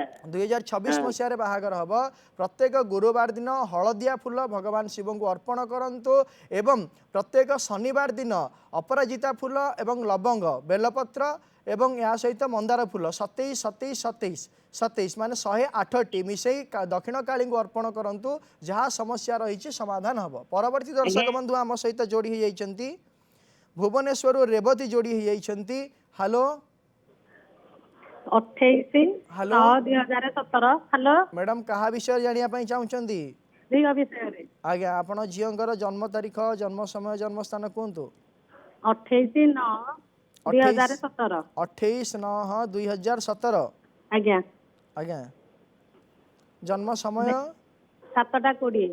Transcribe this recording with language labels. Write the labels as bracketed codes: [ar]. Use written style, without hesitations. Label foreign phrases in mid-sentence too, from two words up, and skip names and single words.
[or] 2026 ମସିହାରେ ବାହାଘର ହେବ ପ୍ରତ୍ୟେକ ଗୁରୁବାର ଦିନ ହଳଦିଆ ଫୁଲ ଭଗବାନ ଶିବଙ୍କୁ ଅର୍ପଣ କରନ୍ତୁ ଏବଂ ପ୍ରତ୍ୟେକ ଶନିବାର ଦିନ ଅପରାଜିତା ଫୁଲ ଏବଂ ଲବଙ୍ଗ ବେଲପତ୍ର ଏବଂ ଏହା ସହିତ ମନ୍ଦାର ଫୁଲ 27 ମାନେ 108ଟି ମିଶାଇ ଦକ୍ଷିଣ କାଳୀଙ୍କୁ ଅର୍ପଣ କରନ୍ତୁ ଯାହା ସମସ୍ୟା ରହିଛି ସମାଧାନ ହେବ ପରବର୍ତ୍ତୀ ଦର୍ଶକ ବନ୍ଧୁ ଆମ ସହିତ ଯୋଡ଼ି ହୋଇଯାଇଛନ୍ତି ଭୁବନେଶ୍ୱରରୁ ରେବତୀ ଯୋଡ଼ି ହୋଇଯାଇଛନ୍ତି ହ୍ୟାଲୋ 28/9/2017। ହ୍ୟାଲୋ ମାଡାମ କହ ବିଷୟ ଜାଣିବା ପାଇଁ ଚାହୁଁଛନ୍ତି ଝିଅ ବିଷୟରେ ଆଜ୍ଞା ଆପଣ ଝିଅଙ୍କର ଜନ୍ମ ତାରିଖ ଜନ୍ମ ସମୟ ଜନ୍ମ ସ୍ଥାନ କୁହନ୍ତୁ 28/9/2017। 28/9/2017 ଆଜ୍ଞା ଆଜ୍ଞା ଜନ୍ମ ସମୟ 7ଟା 20।